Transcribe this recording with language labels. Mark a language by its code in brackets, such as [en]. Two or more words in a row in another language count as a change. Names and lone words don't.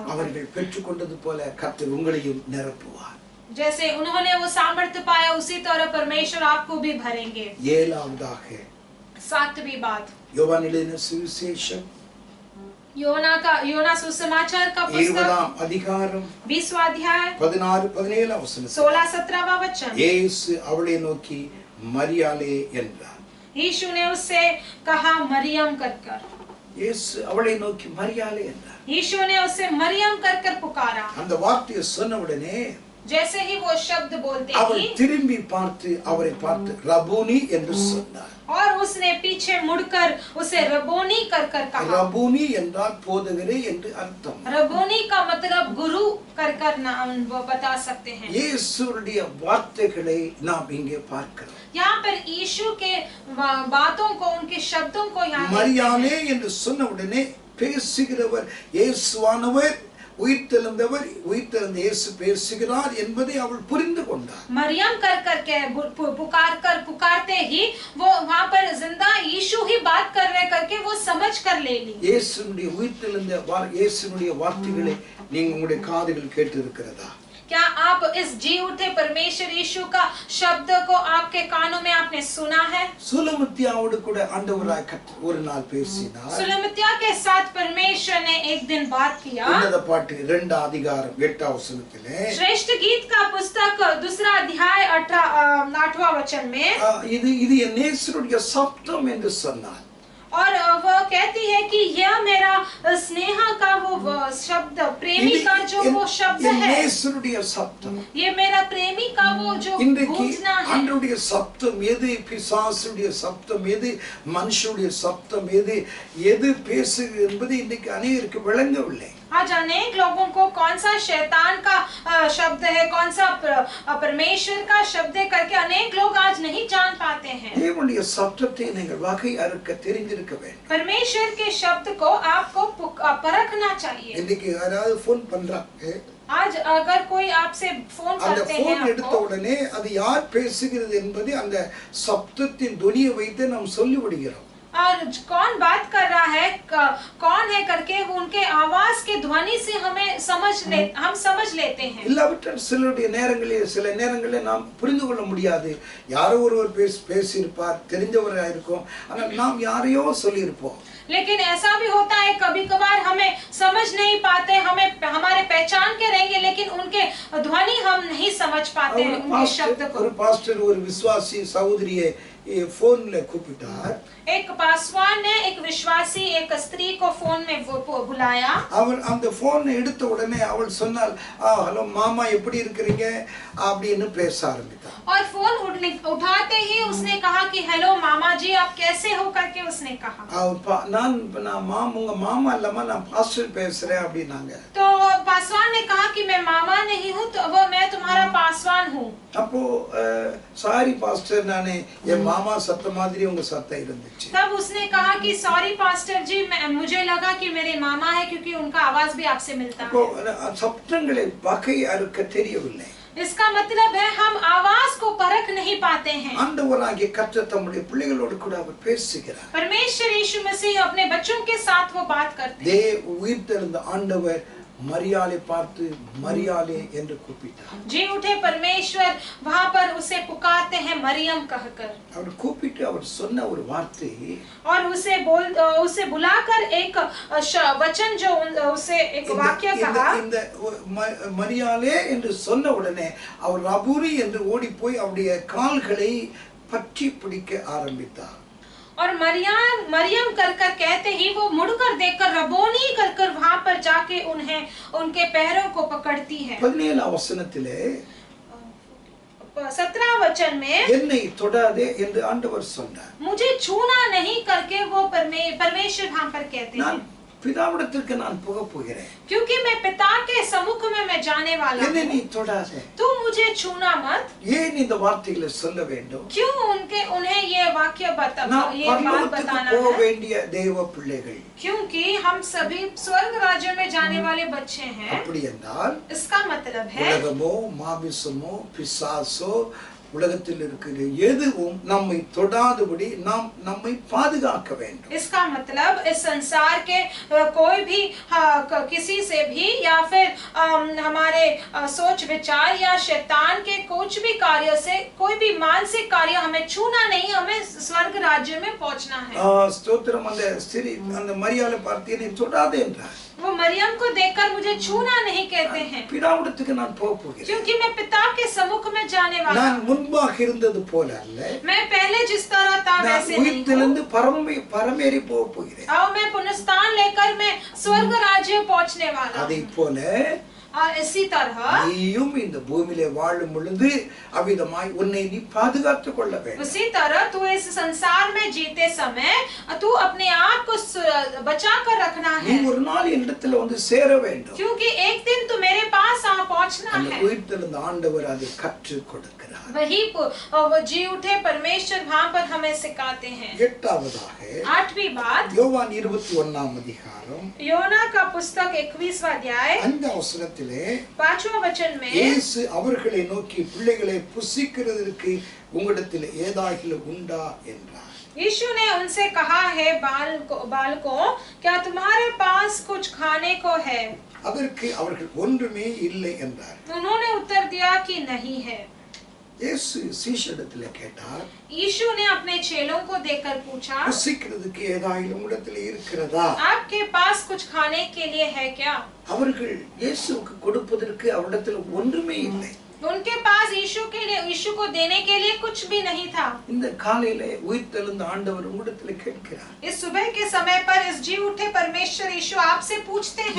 [ta] அவர்கள் பெற்றுக்கொண்டது போல கர்த்தர் உங்களையும் நிரப்புவார். [hi] जैसे उन्होंने वो सामर्थ्य पाया उसी तरह परमेश्वर आपको भी भरेंगे। [ta] ஏழாவதாக [hi] 7वीं बात [ta] யோவான் எழுதின சுவிசேஷம் [hi] योना सुसमाचार का 20 पुस्तक [ta] அதிகாரம் [hi] 20वां अध्याय [ta] 16-17 வசனம். [hi] 16-17वां वचन। [ta] இயேசு அவளை நோக்கி மரியாளே என்றார். [hi] यीशु ने उससे कहा मरियम कर। [ta] இயேசு அவளை நோக்கி மரியாளே என்றார். [hi] यीशु ने उससे मरियम कर पुकारा। [ta] அந்த வார்த்தையை சொன்ன உடனே [hi] जैसे ही वो शब्द बोलते [ta] அவள் [hi] ही [ta] திரும்பி பார்த்து அவரை பார்த்து ரபூனி என்று சொன்னார். [hi] और उसने पीछे मुड़कर उसे रबोनी कर कहा। [ta] ரபூனி என்றால் போதகரே என்று அர்த்தம். [hi] रबोनी का मतलब गुरु कर नाम वो बता सकते हैं। [ta] இயேசுவுடைய வார்த்தைகளை நாம் இங்கே பார்க்கிறோம். [hi] यहाँ पर यीशु के बातों को उनके शब्दों को यहाँ [ta] மரியாளே என்று சொன்ன உடனே பேசுகிறவர் இயேசுவானவர் உயிர்த்தெழுந்தவர் உயிர்த்தெழுந்த இயேசு பேசுகிறார் என்பதை அவள் புரிந்து கொண்டார். [hi] मरियम कर के पुकारते ही वो वहाँ पर जिंदा यीशु ही बात कर रहे करके वो समझ कर ले ली। [ta] இயேசுனுடைய உயிர்த்தெழுந்த இயேசுனுடைய வார்த்தைகளை நீங்க உங்களுடைய காதுகள் கேட்டு இருக்கிறதா? [hi] क्या आप इस जी उठे परमेश्वर यीशु का शब्द को आपके कानों में आपने सुना है? [ta] சுலமுத்தியாவோடு கூட ஆண்டவராய் ஒரு நாள் பேசினார். [hi] सुलमुतिया के साथ परमेश्वर ने एक दिन बात किया। [ta] உன்னத பாட்டு 2 அதிகாரம் 8 வசனத்திலே [hi] श्रेष्ठ गीत का पुस्तक 2 अध्याय 8वां वचन में [ta] இது என் நேசருடைய சப்தம் என்று சொன்னார். [hi] और वो कहती है कि यह मेरा स्नेहा का वो शब्द प्रेमी का जो वो शब्द है [ta] நேசருடைய சப்தம். [hi] ये मेरा प्रेमी का वो जो [ta] இன்றைக்கு [hi] गूंजना है। [ta] ஆண்டவருடைய சப்தம் எது, பிசாசுடைய சப்தம் எது, மனுஷனுடைய சப்தம் எது பேசுகிறது என்பது இன்றைக்கு அநேகருக்கு விளங்கவில்லை. [hi] आज अनेक लोगों को कौन सा शैतान का शब्द है कौन सा परमेश्वर का शब्द है करके अनेक लोग आज नहीं जान पाते हैं। [ta] தேவனுடைய சப்தத்தை நீங்கள் வகை அறுக்க தெரிந்திருக்க வேண்டும். [hi] परमेश्वर के शब्द को आपको परखना चाहिए। [ta] இன்னைக்கு யாராவது ஃபோன் பண்றாங்க, [hi] आज अगर कोई आपसे फोन [ta] அந்த [hi] करते हैं [ta] ஃபோன் எடுத்த [hi] आपको, [ta] உடனே அது யார் பேசுகிறது என்பதை அந்த சப்தத்தின் துணியை வைத்து நாம் சொல்லி விடுகிறோம். [hi] और कौन बात कर रहा है, कौन है करके उनके आवाज के ध्वनि से हम समझ लेते हैं। [ta] இல்லாவிட்டால் சில நேரங்களில் நாம் புரிந்து கொள்ள முடியாது. யாரோ ஒருவர் பேசியிருப்பார், தெரிஞ்சவராக இருக்கும், ஆனால் நாம் யாரையோ சொல்லியிருப்போம். [hi] लेकिन ऐसा भी होता है कभी कभार हमें समझ नहीं पाते, हमें हमारे पहचान के रहेंगे लेकिन उनके ध्वनि हम नहीं समझ पाते हैं, उनके शब्द को। [ta] ஒரு பாஸ்டர் ஒரு விசுவாசி சகோதரியை फोनல கூப்பிட்டார். [hi] एक पासवान ने एक विश्वासी एक स्त्री को फोन में बुलाया। [ta] அவள் அந்த போனை எடுத்த உடனே அவள் சொன்னாள், ஹலோ மாமா எப்படி இருக்கீங்க அப்படின்னு பேச ஆரம்பித்தாள். [hi] और फोन उठाते ही उसने कहा कि हेलो मामा जी आप कैसे हो करके उसने कहा। [ta] நான் உங்க மாமா இல்லம்மா, நான் பாஸ்டர் பேசுறேன் அப்படின்னாங்க. [hi] तो पासवान ने कहा कि मैं मामा नहीं हूँ, तो वो मैं तुम्हारा पासवान हूँ। [ta] அப்போ [en] sorry pastor, [ta] நானே என் மாமா சத்த மாதிரி உங்க சத்தம் இருந்துச்சு. [hi] तब उसने कहा कि [en] sorry pastor [hi] जी, मुझे लगा कि मेरे मामा है क्योंकि उनका आवाज भी आपसे मिलता है। [ta] சப்தங்களை வகை அறுக்க தெரியவில்லை. [hi] इसका मतलब है हम आवाज को परख नहीं पाते हैं। [ta] ஆண்டவராகிய கர்த்தர் தம்முடைய பிள்ளைகளோடு கூட அவர் பேசுகிறார். [hi] परमेश्वर यीशु मसीह अपने बच्चों के साथ वो बात करते हैं। [ta] உயிர்த்தெழுந்த ஆண்டவர் மரியாளை பார்த்து மரியாளே என்று கூப்பிட்டார். [hi] जी उठे परमेश्वर वहां पर उसे पुकारते हैं मरियम कहकर। [ta] அவர் கூப்பிட்டு அவர் சொன்ன ஒரு வார்த்தை, [hi] और उसे बुलाकर एक वचन जो उसे एक वाक्य कहा। [ta] இந்த மரியாளே என்று சொன்ன உடனே அவர் ரபூரி என்று ஓடி போய் அவருடைய கால்களை பற்றி பிடிக்க ஆரம்பித்தார். [hi] और मरियम कर कहते ही वो मुड़कर देखकर रबोनी कर वहां पर जाके उनके पैरों को पकड़ती है। [ta] 17 वचनத்திலே [hi] 17 वचन में [ta] என்னை தொடாதே என்று ஆண்டவர் சொன்னார். [hi] मुझे छूना नहीं करके वो परमेश्वर वहां पर कहते हैं, [ta] பிதாவிடத்திற்கு நான் போக போகிறேன், [hi] क्योंकि मैं पिता के सम्मुख में मैं जाने वाला [ta] என்னை [hi] हूँ, [ta] நீ தொடாதே. [hi] तू मुझे छूना मत। [ta] ஏன் இந்த வார்த்தைகளை சொல்ல வேண்டும்? [hi] क्यों उन्हें ये वाक्य ये बात बताना [ta] போக [hi] है? [ta] வேண்டிய தேவ பிள்ளைகள், [hi] क्योंकि हम सभी स्वर्ग राज्य में जाने वाले बच्चे हैं। [ta] அப்படி என்றால் [hi] इसका मतलब है [ta] உலகமோ மாமிசமோ பிசாசோ உலகத்தில் இருக்கிற எதுவும் நம்மை தொடாதபடி நாம் நம்மை பாதுகாக்க வேண்டும். [hi] इसका मतलब इस संसार के कोई भी किसी से भी या फिर हमारे सोच विचार या शैतान के कुछ भी कार्य से कोई भी मानसिक कार्य हमें छूना नहीं, हमें स्वर्ग राज्य में पहुंचना है। [ta] ஸ்தோத்திரம். அந்த ஸ்திரீ அந்த மரியாளை பார்த்து என்னை தொடாதே என்றார். [hi] वो मरियम को देखकर मुझे छूना नहीं कहते हैं, [ta] பிதாவிடத்துக்கு நான் போக போகிறேன், [hi] क्योंकि मैं पिता के सम्मुख में जाने वाला [ta] நான் [hi] हूँ। [ta] முன்பாக இருந்தது போல அல்ல, [hi] मैं पहले जिस तरह था [ta] நான் [hi] वैसे नहीं हूँ। [ta] உயிர்த்தெழுந்து பரமேறி போக போகிறேன். [hi] आओ मैं पुनरुत्थान लेकर मैं स्वर्ग राज्य पहुंचने वाला हूँ। [ta] அதை போல [hi] इसी तरह [ta] நீயும் இந்த பூமியிலே வாழும் பொழுது அவிதமாய் உன்னை நீ பாதுகாத்துக் கொள்ள வேண்டும். [hi] उसी तरह तू इस संसार में जीते समय तू अपने आप को बचा कर रखना [ta] நீ [hi] है, [ta] ஒரு நாள் என்னிடத்துல வந்து சேர வேண்டும். [hi] क्योंकि एक दिन तू मेरे पास पहुंचना [ta] அந்த [hi] है। [ta] உயிர்த்தெழுந்த ஆண்டவர் அதை கற்றுக் கொடுக்கிறார். [hi] वही जी उठे परमेश्वर वहां पर हमें सिखाते हैं। [ta] எட்டாவதாக [hi] 8वीं बात [ta] யோவான் 21 அதிகாரம் [hi] योना का पुस्तक 21वां अध्याय [ta] 5 வசனத்திலே [hi] 5वां वचन में [ta] இயேசு அவர்களை நோக்கி பிள்ளைகளை புசிக்கிறதற்கு உங்களிடத்தில் ஏதாகிலும் உண்டா என்றார். [hi] यीशु ने उनसे कहा है बालकों क्या तुम्हारे पास कुछ खाने को है? [ta] அதற்கு அவர்கள் ஒன்றுமே இல்லை என்றார். [hi] उन्होंने उत्तर दिया कि नहीं है। [ta] இயேசு சீஷரிடத்தில் கேட்டார், [hi] यीशु ने अपने चेलों को देखकर पूछा, [ta] புசிக்கிறதுக்கு ஏதாகிலும் உங்களிடத்தில் இருக்கிறதா? [hi] आपके पास कुछ खाने के लिए है क्या? [ta] அவர்கள் இயேசுவுக்கு கொடுப்பதற்கு அவரிடத்தில் ஒன்றுமே இல்லை. [hi] उनके पास यीशु को देने के लिए कुछ भी नहीं था। [ta] இந்த காலையிலே உயிர்த்தெழுந்த ஆண்டவர் உங்களிடத்தில் கேட்கிறார், [hi] इस सुबह के समय पर इस जी उठे परमेश्वर यीशु आपसे पूछते हैं,